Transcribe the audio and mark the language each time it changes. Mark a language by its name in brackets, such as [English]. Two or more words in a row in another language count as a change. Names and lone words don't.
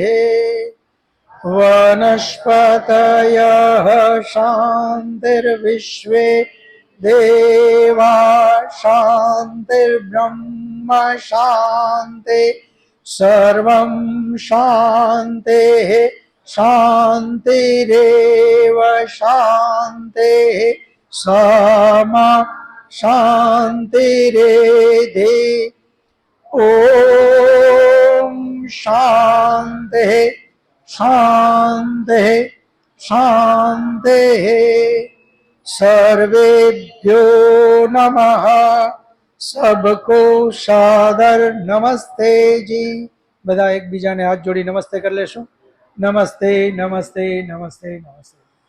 [Sanskrit] वनस्पतयः शांतिर्विश्वे देवा शांतिर्ब्रह्म शांति सर्वं शांति शांतिरेव शांति समा शांतिरेधि. ओम शांति शांति शांति. सर्वेभ्यो नमः. [Hindi] सबको सादर नमस्ते जी. [Gujarati] બધા એકબીજાને હાથ જોડી નમસ્તે કરી લેશું. નમસ્તે નમસ્તે નમસ્તે નમસ્તે.